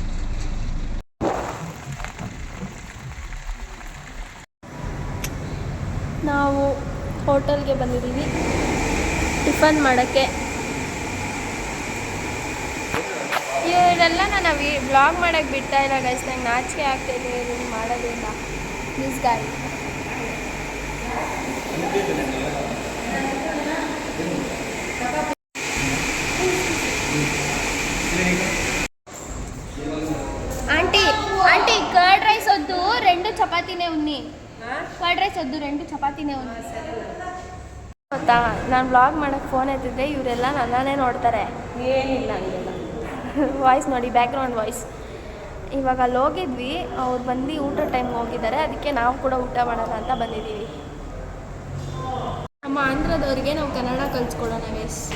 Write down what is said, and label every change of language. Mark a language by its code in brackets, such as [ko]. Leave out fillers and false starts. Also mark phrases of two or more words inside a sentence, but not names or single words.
[kn] ನಾವು ಹೋಟೆಲ್ಗೆ ಬಂದಿದ್ದೀವಿ ಟಿಫನ್ ಮಾಡೋಕ್ಕೆ. ಇವರೆಲ್ಲ ನಾನು ಬ್ಲಾಗ್ ಮಾಡೋಕ್ಕೆ ಬಿಡ್ತಾ ಇಲ್ಲ ಗೈಸ್, ನಂಗೆ ನಾಚಿಕೆ ಆಗ್ತಾಯಿದೆ ಇದನ್ನು ಮಾಡೋದ್ರಿಂದ. [en] please guys. [te] ఆంటీ [en] curd rice [te] వద్దు, 2 చపాతీనే ఉన్నాయి. [en] curd rice [te] వద్దు, 2 చపాతీనే ఉన్నాయి. [kn] ಗೊತ್ತಾ, ನಾನು ಬ್ಲಾಗ್ ಮಾಡೋಕ್ಕೆ ಫೋನ್ ಎತ್ತಿದ್ದೆ, ಇವರೆಲ್ಲ ನನ್ನನ್ನೇ ನೋಡ್ತಾರೆ. ಏನಿಲ್ಲ ಹಂಗೆಲ್ಲ ವಾಯ್ಸ್ ನೋಡಿ, [en] background voice. [kn] ಇವಾಗ ಅಲ್ಲಿ ಹೋಗಿದ್ವಿ, ಅವ್ರು ಬಂದು ಊಟ ಟೈಮ್ಗೆ ಹೋಗಿದ್ದಾರೆ, ಅದಕ್ಕೆ ನಾವು ಕೂಡ ಊಟ ಮಾಡೋಣ ಅಂತ ಬಂದಿದ್ದೀವಿ. ನಮ್ಮ ಆಂಧ್ರದವ್ರಿಗೆ ನಾವು ಕನ್ನಡ ಕಲಿಸ್ಕೊಡೋಣ ಗೈಸ್.